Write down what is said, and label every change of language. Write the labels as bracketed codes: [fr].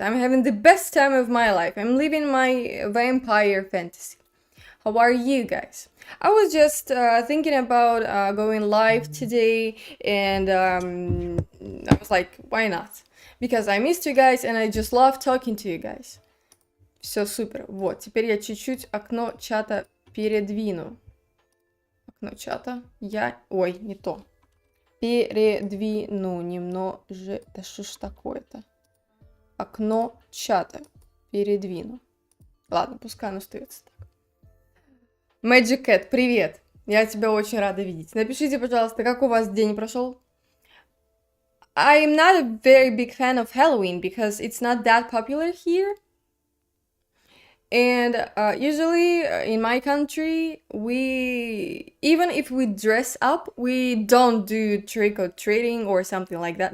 [en] I'm having the best time of my life. I'm living my vampire fantasy. How are you guys? I was just thinking about going live today, and I was like, why not? Because I missed you guys, and I just love talking to you guys. [ru] Все супер. Вот, теперь я чуть-чуть окно чата передвину. Окно чата я... Ой, не то. Передвину немножко... Да что ж такое-то? Окно чата передвину. Ладно, пускай оно остается так. Magic Cat, привет! Я тебя очень рада видеть. Напишите, пожалуйста, как у вас день прошел? [en] I'm not a very big fan of Halloween because it's not that popular here. And usually in my country, even if we dress up, we don't do trick or treating or something like that.